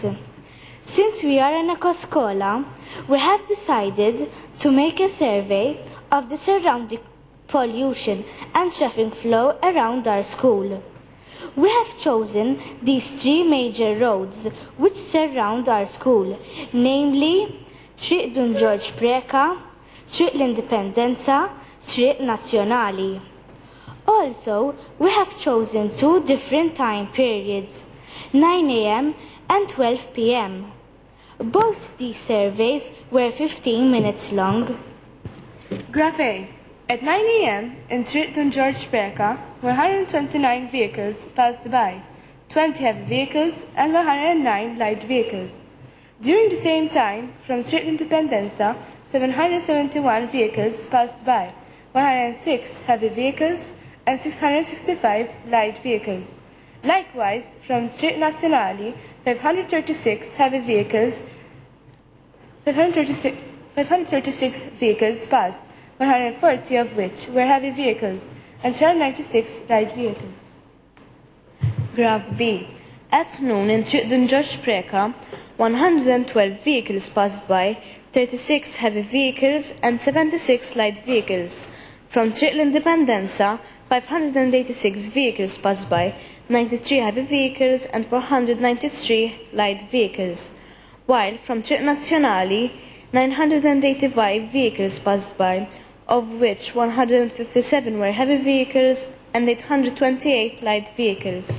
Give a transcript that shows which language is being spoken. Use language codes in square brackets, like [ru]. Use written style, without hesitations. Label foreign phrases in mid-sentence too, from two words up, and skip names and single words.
[en] Since we are in Ekoskola, we have decided to make a survey of the surrounding pollution and traffic flow around our school. We have chosen these 3 major roads which surround our school, namely Triq Dun George Preka, Triq l-Indipendenza, Triq Nazzjonali. Also, we have chosen 2 different time periods, 9 a.m. and 12 p.m. Both these surveys were 15 minutes long. Graph A. At 9 a.m. in Triq Dun George Preka, 129 vehicles passed by, 20 heavy vehicles and 109 light vehicles. During the same time, from Triq l-Indipendenza, 771 vehicles passed by, 106 heavy vehicles and 665 light vehicles. Likewise, from Triq Nazzjonali, 536 heavy vehicles, 536 vehicles passed, 140 of which were heavy vehicles, and 396 light vehicles. Graph B. At noon in Triq Dun George Preka, 112 vehicles passed by, 36 heavy vehicles and 76 light vehicles. From Triq l-Indipendenza, 586 vehicles passed by, 93 heavy vehicles and 493 light vehicles. While from Triq Nazzjonali, 985 vehicles passed by, of which 157 were heavy vehicles and 828 light vehicles.